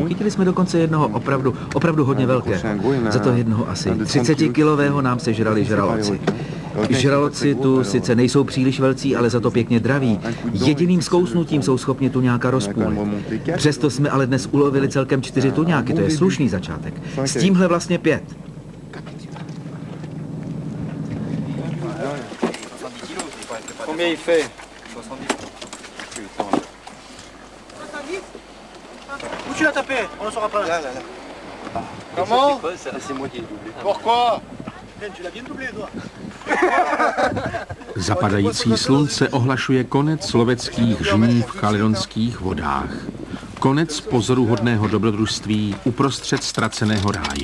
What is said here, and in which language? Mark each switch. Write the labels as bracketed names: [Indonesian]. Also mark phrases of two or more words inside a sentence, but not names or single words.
[Czech] Chytili jsme dokonce jednoho opravdu hodně velkého. Za to jednoho asi 30kilového nám sežrali žraloci. Žraloci tu sice nejsou příliš velcí, ale za to pěkně draví. Jediným zkousnutím jsou schopni tuňáka rozpůlit. Přesto jsme ale dnes ulovili celkem 4 tuňáky, to je slušný začátek. S tímhle vlastně 5. [French] Combien il fait? 70. Où tu l'as tapé? On le saura pas. Là. Comment? C'est moi qui ai doublé. Pourquoi? Tu l'as bien doublé, toi. [Czech] Zapadající slunce ohlašuje konec loveckých žní v kaledonských vodách. Konec pozoruhodného dobrodružství uprostřed ztraceného ráje.